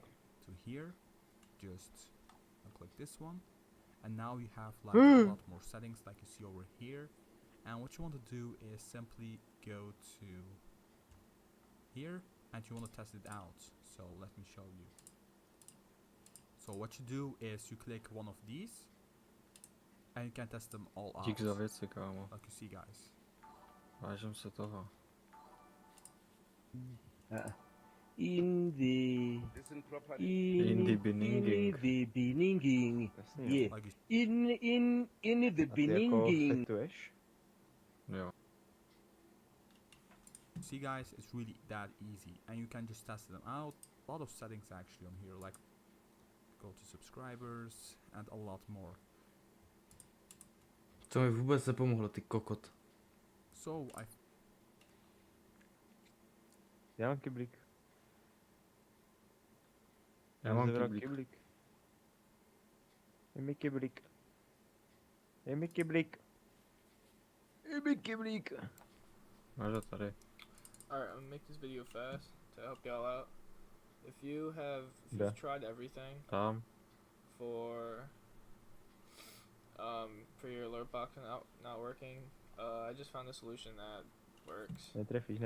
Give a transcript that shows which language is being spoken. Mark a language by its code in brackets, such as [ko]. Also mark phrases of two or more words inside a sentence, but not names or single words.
[en] to here, just click this one, and now you have like a lot more settings like you see over here. And what you want to do is simply go to here, and you want to test it out. So let me show you. So what you do is you click one of these, and you can test them all out, [cs] Dík za věci, kámo. [en] like you see, guys. [cs] Vážím se toho. [en] in the In the in the beninging. beninging. [cs] Jasný, jo. [en] Yeah. Like you In the [cs] A ty jako [en] beninging. [cs] fetuješ? Jo. [en] see, guys, it's really that easy, and you can just test them out. A lot of settings actually on here, like go to subscribers and a lot more. [cs] To mi vůbec nepomohlo, ty kokot. [en] So [cs] Já mám kyblík. Já mám Zabral kyblík. Dej mi kyblík. Dej mi kyblík. Dej mi kyblík. Máš ho tady. [en] Alright, I'm gonna make this video fast to help y'all out. If you've Yeah. tried everything [cs] Tam. [en] for your alert box not working, I just found a solution that works. [cs] Netrefíš,